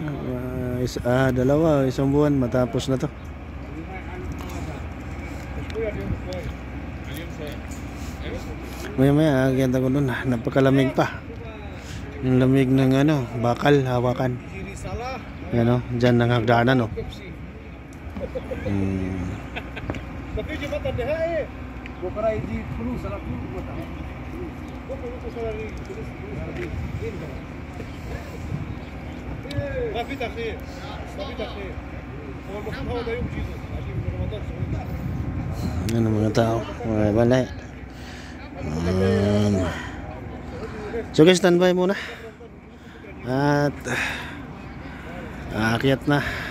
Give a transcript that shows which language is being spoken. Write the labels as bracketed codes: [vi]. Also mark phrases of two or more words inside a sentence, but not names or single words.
[tl] Isang buwan matapos na to. Maya agad ako dun. Napakalamig pa. Yung lamig ng bakal, hawakan. Yan dyan ng hagdanan [ar] بكره يجي فلوس على طول ما في تاخير ما في تاخير هو المفروض هو ده يوم جيزوس عشان رمضان [tl] Yan ang mga tao. Balay. [en] So guys, [tl] standby muna. At aakyat na.